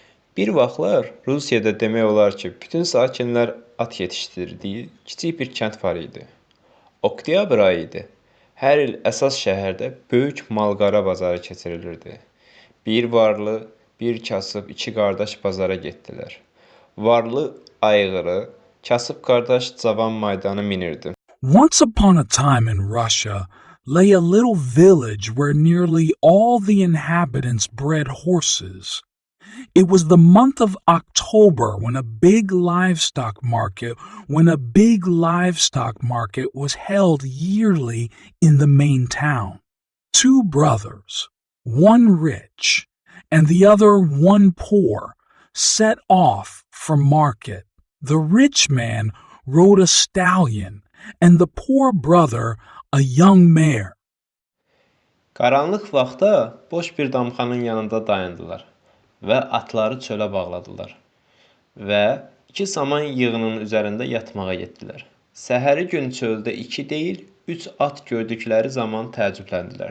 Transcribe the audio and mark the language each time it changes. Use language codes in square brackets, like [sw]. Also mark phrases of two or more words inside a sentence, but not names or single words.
[az] Bir vaxtlar Rusiyada demək olar ki, bütün sakinlər at yetişdirdiyi kiçik bir kənd var idi. Oktyabr ayı idi. Hər il əsas şəhərdə böyük malqara bazarı keçirilirdi. Bir varlı, bir kasıb iki qardaş bazara getdilər. Varlı ayğırı, kasıb qardaş cavan maydana minirdi. [en] Once upon a time in Russia lay a little village where nearly all the inhabitants bred horses. It was the month of October when a big livestock market was held yearly in the main town. Two brothers, one rich and the other one poor, set off for market. The rich man rode a stallion and the poor brother a young mare. [az] Qaranlıq vaxtda boş bir damxanın yanında dayandılar və atları çölə bağladılar və iki saman yığının üzərində yatmağa getdilər. Səhəri gün çöldə 2 deyil, 3 at gördükləri zaman təəccübləndilər.